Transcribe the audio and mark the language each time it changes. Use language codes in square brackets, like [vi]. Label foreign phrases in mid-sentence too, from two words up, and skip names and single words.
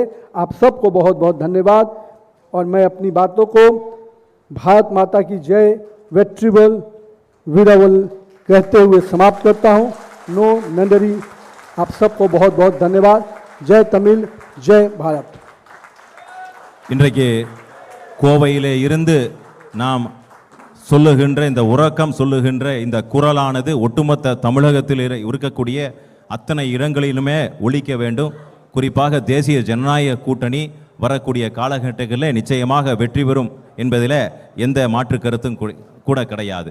[hi] आप सबको बहुत बहुत धन्यवाद और मैं अपनी बातों को भारत माता की जय, [ta] வெற்றிவேல் வீரவேல் [hi] कहते हुए समाप्त करता हूँ। [ta] நோ நன்றி। [hi] आप सबको बहुत बहुत धन्यवाद। जय तमिल, जय भारत। [ta] இன்றைக்கு கோவையிலே இருந்து நாம் சொல்லுகின்ற இந்த உறக்கம் சொல்லுகின்ற இந்த குரலானது ஒட்டுமொத்த தமிழகத்தில் இருக்கக்கூடிய அத்தனை இடங்களிலுமே ஒலிக்க வேண்டும். குறிப்பாக தேசிய ஜனநாயக கூட்டணி வரக்கூடிய காலகட்டங்களில் நிச்சயமாக வெற்றி பெறும் என்பதில் எந்த மாற்று கருத்தும் கூட கிடையாது.